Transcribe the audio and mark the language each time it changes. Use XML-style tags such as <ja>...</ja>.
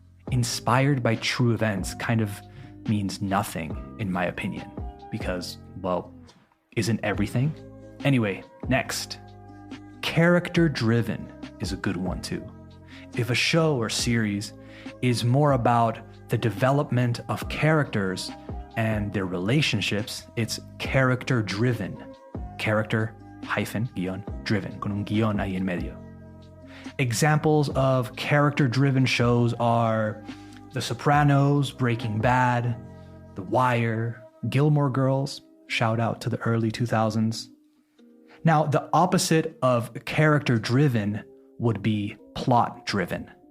<en>Inspired by true events kind of means nothing, in my opinion, because, well, isn't everything? Anyway, next. Character-driven is a good one too. If a show or series is more about the development of characters and their relationships, it's character-driven. Character hyphen</en> <es>guion driven, con un guion ahí en medio.</es> <en>Examples of character-driven shows are The Sopranos, Breaking Bad, The Wire, Gilmore Girls, shout out to the early 2000s. Now, the opposite of character-driven would be plot-driven.</en>